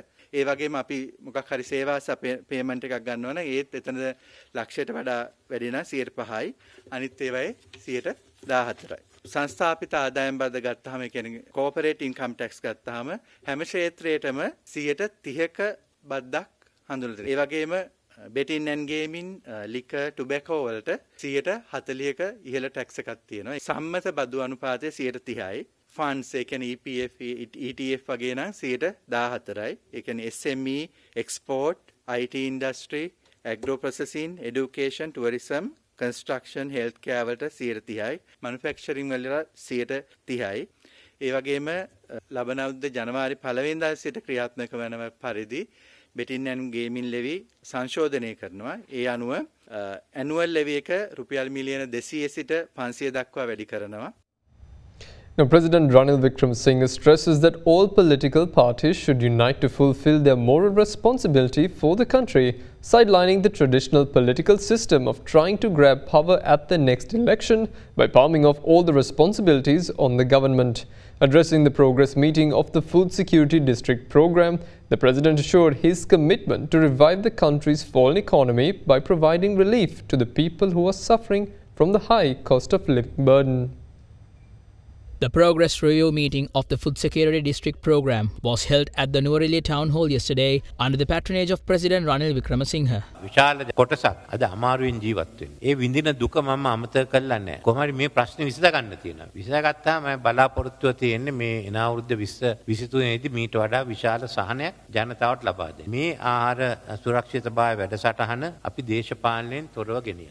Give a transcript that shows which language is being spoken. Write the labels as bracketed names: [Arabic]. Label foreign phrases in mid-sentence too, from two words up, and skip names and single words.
[Sinhala] ඒ වගේම අපි මොකක් හරි සේවා පේමන්ට් එකක් ගන්නවා නම් ඒත් එතන ලක්ෂයට වඩා වැඩි නම් 5%යි. අනිත් ඒවායේ 14%යි. සංස්ථාපිත ආදායම් බද්ද ගත්තාම ඒ කියන්නේ [English] corporate income tax [Sinhala] ගත්තාම හැම ක්ෂේත්‍රයකම 30% බද්දක් හඳුන්වලා තියෙනවා. ඒ වගේම [English] betting and gaming, liquor, tobacco [Sinhala] වලට 40%ක ඉහළ ටැක්ස් එකක් තියෙනවා. සම්මත බදු අනුපාතය 30%යි. funds ඒ කියන්නේ EPF, ETF වගේ නම් 14%යි. ඒ කියන්නේ [English] SME, export, IT industry, agro processing, education, tourism, construction, healthcare [Sinhala] වලට 30%යි. manufacturing වල 30%යි. ඒ වගේම ලබන අවුරුද්ද ජනවාරි 1 වෙනිදා සිට ක්‍රියාත්මක වන පරිදි [English] betting and gaming levy [Sinhala] සංශෝධනය කරනවා. ඒ අනුව [English] annual levy [Sinhala] එක රුපියල් මිලියන 200 සිට 500 දක්වා වැඩි කරනවා. [English] Now, President Ranil Wickremesinghe stresses that all political parties should unite to fulfill their moral responsibility for the country, sidelining the traditional political system of trying to grab power at the next election by palming off all the responsibilities on the government. Addressing the progress meeting of the Food Security District Program, the President assured his commitment to revive the country's fallen economy by providing relief to the people who are suffering from the high cost of living burden. The progress review meeting of the Food Security District Program was held at the Nuwareliya Town Hall yesterday under the patronage of President Ranil Wickremesinghe. [Sinhala] විශාල කොටසක් අද අමාරුවෙන් ජීවත් වෙන්නේ. ඒ විඳින දුක මම අමතක කරලා නැහැ. කොහොමද මේ ප්‍රශ්නේ විසඳ ගන්න තියෙනවා. විසඳගත්තාම මම බලාපොරොත්තුව තියෙන්නේ මේ එන අවුරුද්ද 2023 දී මීට වඩා විශාල සහනයක් ජනතාවට ලබා දෙන්න. මේ ආහාර සුරක්ෂිතභාවය වැඩසටහන අපි දේශපාලනයෙන් තොරව ගෙනියනවා.